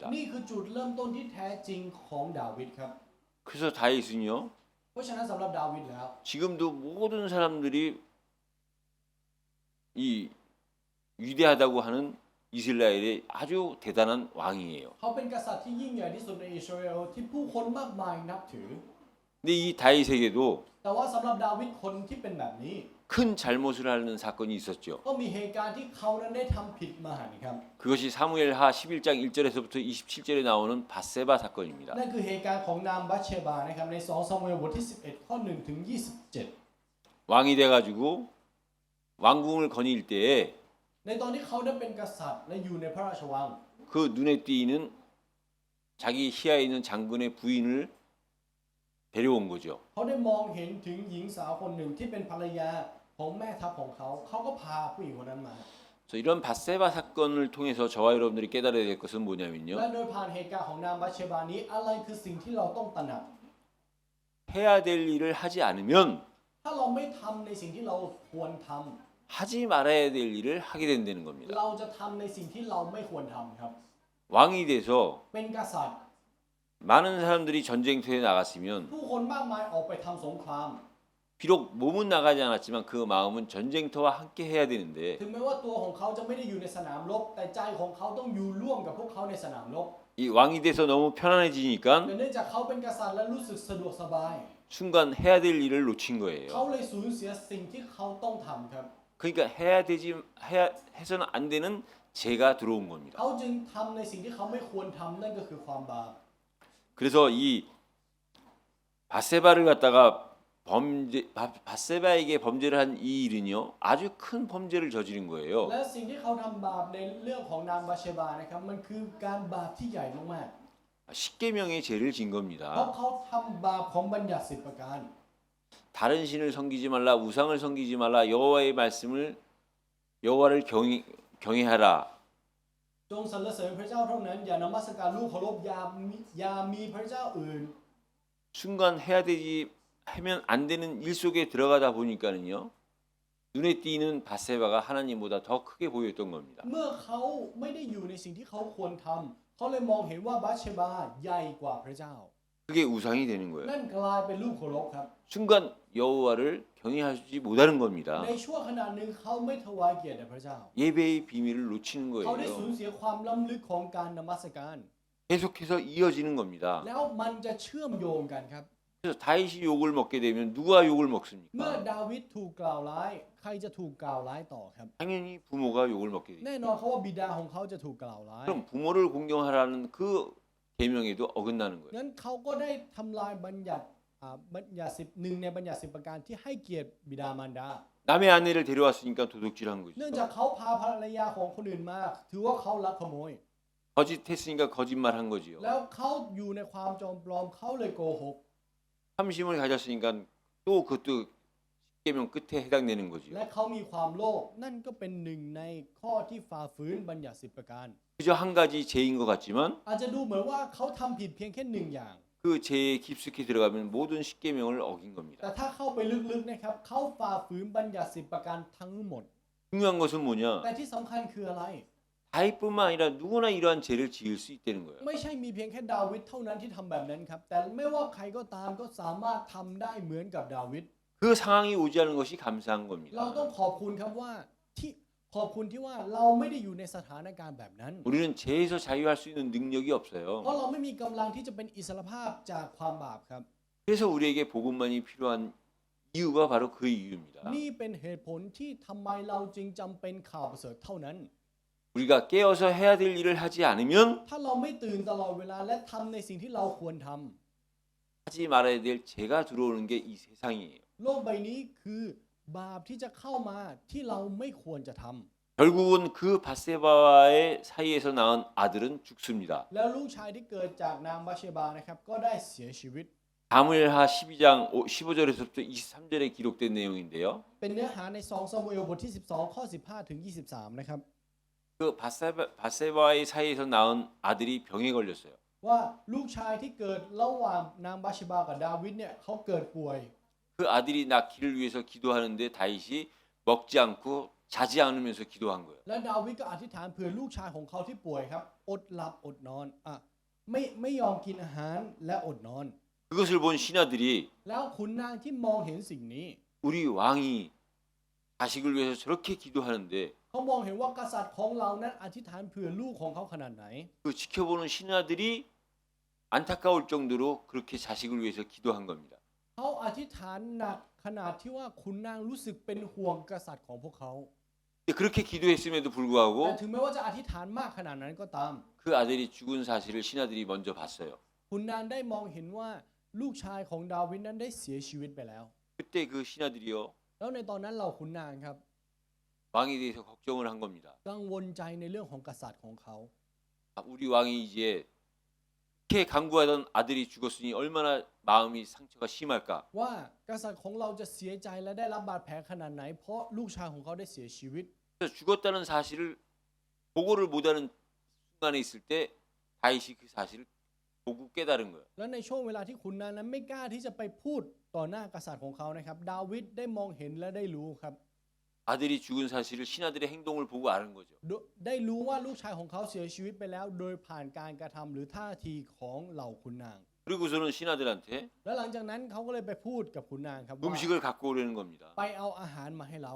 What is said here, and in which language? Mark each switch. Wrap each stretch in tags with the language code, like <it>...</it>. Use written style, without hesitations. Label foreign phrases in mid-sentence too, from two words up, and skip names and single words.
<th>นี่คือจุดเริ่มต้นที่แท้จริงของดาวิดครับ</th> <ko>그래서 다윗은요</ko> <th>เพราะฉะนั้นสำหรับดาวิดแล้ว</th> <ko>지금도 모든 사람들이 이 위대하다고 하는 이스라엘의 아주 대단한 왕이에요.</ko> <th>เขาเป็นกษัตริย์ที่ยิ่งใหญ่ที่สุดในอิสราเอลที่ผู้คนมากมายนับถือ</th> <ko>근데 이 다윗에게도</ko> <th>แต่ว่าสำหรับดาวิดคนที่เป็นแบบนี้</th> <ko>큰 잘못을 하는 사건이 있었죠.</ko> <th>ก็มีเหตุการณ์ที่เขานั้นได้ทำผิดมหันต์ครับ</th> <ko>그것이 사무엘하 11장 1절에서부터 27절에 나오는 밧세바 사건입니다.</ko> <th>นั่นคือเหตุการณ์ของนางบัตเชบานะครับใน2ซามูเอลบทที่11ข้อ1ถึง27</th> <ko>왕이 돼가지고 왕궁을 거닐 때에</ko> <th>ในตอนที่เขาได้เป็นกษัตริย์และอยู่ในพระราชวัง</th> <ko>그 눈에 띄는 자기 희하에 있는 장군의 부인을 데려온 거죠.</ko> <th>เขาได้มองเห็นถึงหญิงสาวคนหนึ่งที่เป็นภรรยาของแม่ทัพของเขา เขาก็พาผู้หญิงคนนั้นมา</th> <ko>그래서 이런 밧세바 사건을 통해서 저와 여러분들이 깨달아야 될 것은 뭐냐면요.</ko> <th>และโดยผ่านเหตุการณ์ของนางบัตเชบานี้อะไรคือสิ่งที่เราต้องตระหนัก</th> <ko>해야 될 일을 하지 않으면</ko> <th>ถ้าเราไม่ทำในสิ่งที่เราควรทำ</th> <ko>하지 말아야 될 일을 하게 된다는 겁니다.</ko> <th>เราจะทำในสิ่งที่เราไม่ควรทำครับ</th> <ko>왕이 돼서</ko> <th>เป็นกษัตริย์</th> <ko>많은 사람들이 전쟁터에 나갔으면</ko> <th>ผู้คนมากมายออกไปทำสงคราม</th> <ko>비록 몸은 나가지 않았지만 그 마음은 전쟁터와 함께 해야 되는데</ko> <th>ถึงแม้ว่าตัวของเขาจะไม่ได้อยู่ในสนามรบแต่ใจของเขาต้องอยู่ร่วมกับพวกเขาในสนามรบ</th> <ko>이 왕이 돼서 너무 편안해지니까</ko> <th>แต่เนื่องจากเขาเป็นกษัตริย์และรู้สึกสะดวกสบาย</th> <ko>순간 해야 될 일을 놓친</ko> <th>เขา</th> <ko>거예요.</ko> <th>เลยสูญเสียสิ่งที่เขาต้องทำครับ</th> <ko>그러니까 해서는 안 되는 죄가 들어온 겁니다.</ko> <th>เขาจึงทำในสิ่งที่เขาไม่ควรทำนั่นก็คือความบาป</th> <ko>그래서 이 바세바를 갖다가 바세바에게 범죄를 한 이 일은요 아주 큰 범죄를 저지른 거예요.</ko> <th>และสิ่งที่เขาทำบาปในเรื่องของนางบาเชบานะครับมันคือการบาปที่ใหญ่มาก</th> <ko>십계명의 죄를 진</ko> <th>ๆเพราะ</th> <ko>겁니다.</ko> <th>เขาทำบาปของบัญญัติ10ประการ</th> <ko>다른 신을 섬기지 말라, 우상을 섬기지 말라, 여호와를 경외하라.</ko> <th>จงสรรเสริญพระเจ้าเท่านั้นอย่านมัสการลูกเคารพอย่ามีพระเจ้าอื่น</th> <ko>순간 하면 안 되는 일 속에 들어가다 보니까는요 눈에 띄는 바세바가 하나님보다 더 크게 보였던 겁니다.</ko> <th>เมื่อเขาไม่ได้อยู่ในสิ่งที่เขาควรทำเขาเลยมองเห็นว่าบาเชบาใหญ่กว่าพระเจ้า</th> <ko>그게 우상이 되는 거예요.</ko> <th>นั่นกลายเป็นรูปเคารพครับ</th> <ko>순간 여호와를 경외하지 못하는 겁니다.</ko> <th>ในช่วงขณะหนึ่งเขาไม่ถวายเกียรติแด่พระเจ้า</th> <ko>예배의 비밀을 놓치는</ko> <th>เขาได้สูญ</th> <ko>거예요.</ko> <th>เสียความล้ำลึกของการนมัสการ</th> <ko>계속해서 이어지는 겁니다.</ko> <th>แล้วมันจะเชื่อมโยงกันครับ</th> <ko>그래서 다윗이 욕을 먹게 되면 누가 욕을</ko> <th>เมื่อ</th> <ko>먹습니까?</ko> <th>ดาวิดถูกกล่าวร้ายใครจะถูกกล่าวร้ายต่อครับ</th> <ko>당연히 부모가 욕을 먹게 돼요.</ko> <th>แน่นอนเขาว่าบิดาของเขาจะถูกกล่าวร้าย</th> <ko>그럼 부모를 공경하라는 그 계명에도 어긋나는 거예요.</ko> <th>งั้นเขาก็ได้ทำลายบัญญัติหนึ่งในบัญญัติ10ประการที่ให้เกียรติบิดามารดา</th> <ko>남의 아내를 데려왔으니까 도둑질한 거죠.</ko> <th>เนื่องจากเขาพาภรรยาของคนอื่นมาถือว่าเขาลักขโมย</th> <ko>거짓했으니까 거짓말한 거지요.</ko> <th>แล้วเขาอยู่ในความจอมปลอมเขาเลยโกหก</th> <ko>탐심을 가졌으니까 또 그것도 십계명 끝에 해당되는</ko> <th>และ</th> <ko>거지요.</ko> <th>เขามีความโลภนั่นก็เป็นหนึ่งในข้อที่ฝ่าฝืนบัญญัติ10ประการ</th> <ko>그저 한 가지 죄인 것 같지만</ko> <th>อาจจะดูเหมือนว่าเขาทำผิดเพียงแค่หนึ่งอย่าง</th> <ko>그 죄에 깊숙이 들어가면 모든 십계명을 어긴</ko> <th>แต่</th> <ko>겁니다.</ko> <th>ถ้าเข้าไปลึกๆนะครับเขาฝ่าฝืนบัญญัติ10ประการทั้งหมด</th> <ko>중요한 것은 뭐냐?</ko> <th>แต่ที่สำคัญคืออะไร</th> <ko>다윗뿐만 아니라 누구나 이러한 죄를 지을 수 있다는 거예요.</ko> <th>ไม่ใช่มีเพียงแค่ดาวิดเท่านั้นที่ทำแบบนั้นครับแต่ไม่ว่าใครก็ตามก็สามารถทำได้เหมือนกับดาวิด</th> <ko>그 상황이 오지 않은 것이 감사한</ko> <th>เราต้อง</th> <ko>겁니다.</ko> <th>ขอบคุณครับว่าขอบคุณที่ว่าเราไม่ได้อยู่ในสถานการณ์แบบนั้น</th> <ko>우리는 죄에서 자유할 수 있는 능력이</ko> <th>เพราะ</th> <ko>없어요.</ko> <th>เราไม่มีกำลังที่จะเป็นอิสรภาพจากความบาปครับ</th> <ko>그래서 우리에게 복음만이 필요한 이유가 바로 그 이유입니다.</ko> <th>นี่เป็นเหตุผลที่ทำไมเราจึงจำเป็นข่าวประเสริฐเท่านั้น</th> <ko>우리가 깨어서 해야 될 일을 하지 않으면</ko> <th>ถ้าเราไม่ตื่นตลอดเวลาและทำในสิ่งที่เราควรทำ</th> <ko>하지 말아야 될 죄가 들어오는 게 이 세상이에요.</ko> <th>โลกใบนี้คือบาปที่จะเข้ามาที่เราไม่ควรจะทำ</th> <ko>결국은 그 바세바와의 사이에서 낳은 아들은 죽습니다.</ko> <th>แล้วลูกชายที่เกิดจากนางบาเชบานะครับก็ได้เสียชีวิต</th> <ko>사무엘하 12장 15절에서부터 23절에 기록된 내용인데요.</ko> <th>เป็นเนื้อหาใน2ซามูเอลบทที่12ข้อ15ถึง23นะครับ</th> <ko>그 바세바와의 사이에서 낳은 아들이 병에 걸렸어요.</ko> <th>ว่าลูกชายที่เกิดระหว่างนางบาเชบากับดาวิดเนี่ยเขาเกิดป่วย</th> <ko>그 아들이 낳기를 위해서 기도하는데 다윗이 먹지 않고 자지 않으면서 기도한 거예요.</ko> <th>และดาวิดก็อธิษฐานเผื่อลูกชายของเขาที่ป่วยครับอดหลับอดนอนไม่ยอมกินอาหารและอดนอน</th> <ko>그것을 본 신하들이</ko> <th>แล้วขุนนางที่มองเห็นสิ่งนี้</th> <ko>우리 왕이 자식을 위해서 저렇게 기도하는데</ko> <th>เขามองเห็นว่ากษัตริย์ของเรานั้นอธิษฐานเผื่อลูกของเขาขนาดไหน</th> <ko>그 지켜보는 신하들이 안타까울 정도로 그렇게 자식을 위해서 기도한 겁니다.</ko> <th>เขาอธิษฐานหนักขนาดที่ว่าขุนนางรู้สึกเป็นห่วงกษัตริย์ของพวกเขา</th> <ko>그렇게 기도했음에도</ko> <th>แต่</th> <ko>불구하고</ko> <th>ถึงแม้ว่าจะอธิษฐานมากขนาดนั้นก็ตาม</th> <ko>그 아들이 죽은 사실을 신하들이 먼저 봤어요.</ko> <th>ขุนนางได้มองเห็นว่าลูกชายของดาวิดนั้นได้เสียชีวิตไปแล้ว</th> <ko>그때 그 신하들이요</ko> <th>แล้วในตอนนั้นเหล่าขุนนางครับ</th> <ko>왕에 대해서 걱정을 한 겁니다.</ko> <th>กังวลใจในเรื่องของกษัตริย์ของเขา</th> <ko>우리 왕이 이제 그렇게 강구하던 아들이 죽었으니 얼마나 마음이 상처가 심할까.</ko> <th>ว่ากษัตริย์ของเราจะเสียใจและได้รับบาดแผลขนาดไหนเพราะลูกชายของเขาได้เสียชีวิต</th> <ko>그래서 죽었다는 사실을 보고를 못하는 순간에 있을 때 다윗이 그 사실을 보고 깨달은 거예요.</ko> <th>และในช่วงเวลาที่ขุนนางนั้นไม่กล้าที่จะไปพูดต่อหน้ากษัตริย์ของเขานะครับดาวิดได้มองเห็นและได้รู้ครับ</th> <ko>아들이 죽은 사실을 신하들의 행동을 보고 아는 거죠.</ko> <th>ได้รู้ว่าลูกชายของเขาเสียชีวิตไปแล้วโดยผ่านการกระทำหรือท่าทีของเหล่าขุนนาง</th> <ko>그 그리고서는 신하들한테</ko> <th>แล้วหลังจากนั้นเขาก็เลยไปพูดกับขุนนางครับว่า</th> <ko>음식을 갖고 오려는 겁니다.</ko> <th>ไปเอาอาหารมาให้เรา</th>